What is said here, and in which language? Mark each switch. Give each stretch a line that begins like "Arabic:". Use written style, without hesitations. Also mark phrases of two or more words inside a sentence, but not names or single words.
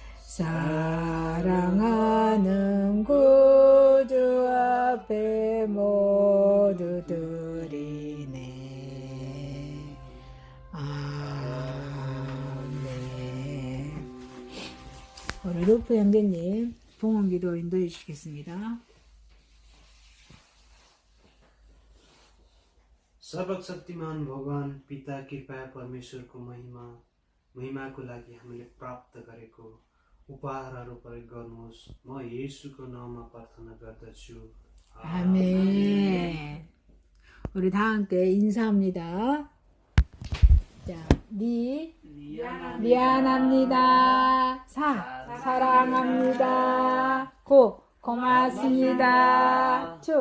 Korean: 사랑하는 구주 앞에 모두 드리네. 아멘. 우리 루프 형제님 봉헌기도 인도해 주시겠습니다.
Nepali: सर्वशक्तिमान भगवान पिता कृपया परमेश्वरको महिमाको लागि हामीले प्राप्त गरेको उपहारहरू प्रयोग गर्नुहोस्। म येशूको नाममा प्रार्थना गर्दछु।
Korean: 아멘. 우리 다 함께 인사합니다. 자, 미안합니다. 사랑합니다. 고맙습니다.